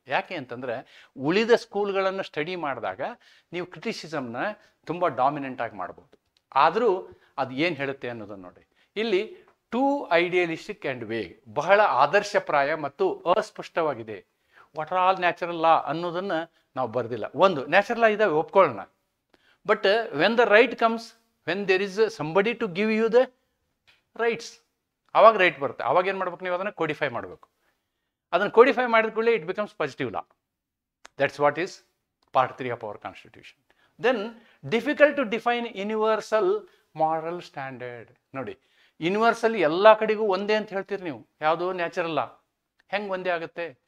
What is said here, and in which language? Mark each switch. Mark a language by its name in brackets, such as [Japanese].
[Kannada] ಯಾಕೆ ಅಂತಂದರೆ ಉಳಿದ ಸ್ಕೂಲ್ಗಳನ್ನು ಸ್ಟಡಿ ಮಾಡಿದಾಗ ನೀವು ಕ್ರಿಟಿಸಿಸಮ್ನ ತುಂಬ ಡಾಮಿನೆಂಟ್ ಆಗಿ ಮಾಡ್ಬೋದು. ಆದರೂ ಅದು ಏನು ಹೇಳುತ್ತೆ ಅನ್ನೋದನ್ನು ನೋಡಿ. ಇಲ್ಲಿ [English] too idealistic and vague, [Kannada] ಬಹಳ ಆದರ್ಶಪ್ರಾಯ ಮತ್ತು ಅಸ್ಪಷ್ಟವಾಗಿದೆ. [English] what are all natural law [Kannada] ಅನ್ನೋದನ್ನು ನಾವು ಬರೆದಿಲ್ಲ. ಒಂದು ನ್ಯಾಚುರಲ್ ಲಾ ಇದಾವೆ, ಒಪ್ಕೊಳ್ಳೋಣ. [English] But when the right comes, when there is somebody to give you the rights, [Kannada] ಆವಾಗ ರೈಟ್ ಬರುತ್ತೆ. ಆವಾಗ ಏನು ಮಾಡ್ಬೇಕು, ನೀವು ಅದನ್ನು ಕೋಡಿಫೈ ಮಾಡಬೇಕು. ಅದನ್ನು ಕೋಡಿಫೈ ಮಾಡಿದ ಕೂಡಲೇ [English] It becomes positive law. That's what is part 3 of our constitution. Then difficult to define universal moral standard. [Kannada] ನೋಡಿ, ಯೂನಿವರ್ಸಲ್ ಎಲ್ಲ ಕಡೆಗೂ ಒಂದೇ ಅಂತ ಹೇಳ್ತೀರಿ ನೀವು, ಯಾವುದು ನ್ಯಾಚುರಲ್ ಲಾ. ಹೆಂಗೆ ಒಂದೇ ಆಗುತ್ತೆ?